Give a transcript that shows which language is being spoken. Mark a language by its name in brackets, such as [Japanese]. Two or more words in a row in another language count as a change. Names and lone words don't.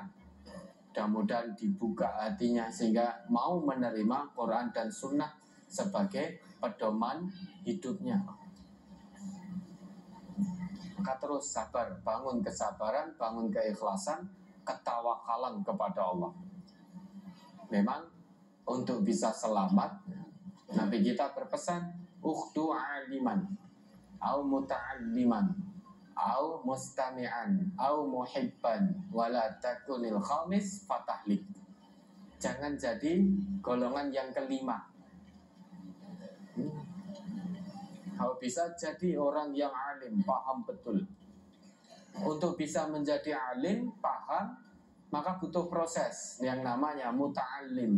[Indonesian] Mudah-mudahan dibuka hatinya sehingga mau menerima Quran dan Sunnah sebagai pedoman hidupnya. Maka terus sabar, bangun kesabaran, bangun keikhlasan, ketawakalan kepada Allah. Memang untuk bisa selamat, Nabi kita berpesan, [Arabic] اغد عالما أو متعلما أو مستمعا أو محبا ولا تكن الخامس فتهلك. [Indonesian] Jangan jadi golongan yang kelima. Kalau bisa jadi orang yang alim, paham betul. Untuk bisa menjadi alim, paham, maka butuh proses yang namanya muta'allim.